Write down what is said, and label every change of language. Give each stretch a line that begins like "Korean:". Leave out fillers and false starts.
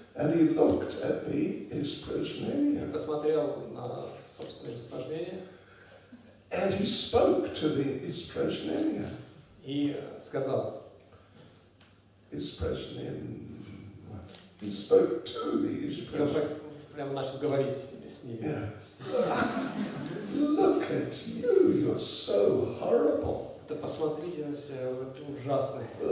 English: And he looked at the испражнение.
Russian: Посмотрел на собственное испражнение.
English: And he spoke to the испражнение.
Russian: И сказал. Испражнение.
English: He spoke to the испражнение.
Russian: Прямо начал говорить с ними.
English: Yeah. Look at you, you're so horrible.
Russian: Да посмотрите на себя, вы ужасный.